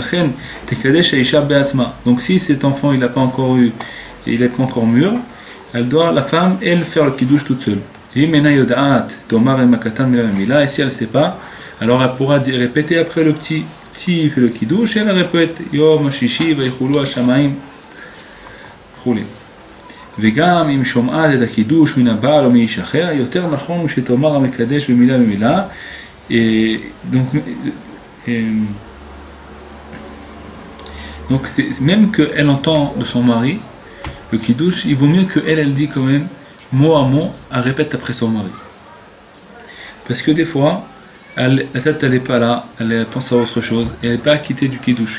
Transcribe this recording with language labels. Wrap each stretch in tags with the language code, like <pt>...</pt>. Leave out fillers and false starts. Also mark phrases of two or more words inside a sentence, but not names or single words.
<fr>Donc si cet enfant il n'a pas encore mûr, la femme, elle, faire le kiddush toute seule. Et si elle ne sait pas, alors elle pourra répéter après le petit. Petit, il fait le kiddush, et elle répète</fr> <he>יום השישי ויכולו השמים וכולי. וגם אם שומעת את הקידוש מן הבעל או מאיש אחר, יותר נכון שתאמר המקדש במילה במילה.</he> <fr>Donc même qu'elle entend de son mari le kiddush, il vaut mieux qu'elle dit quand même mot à mot, elle répète après son mari. Parce que des fois, la tête elle n'est pas là, elle pense à autre chose, et elle n'est pas acquittée du kiddush.</fr>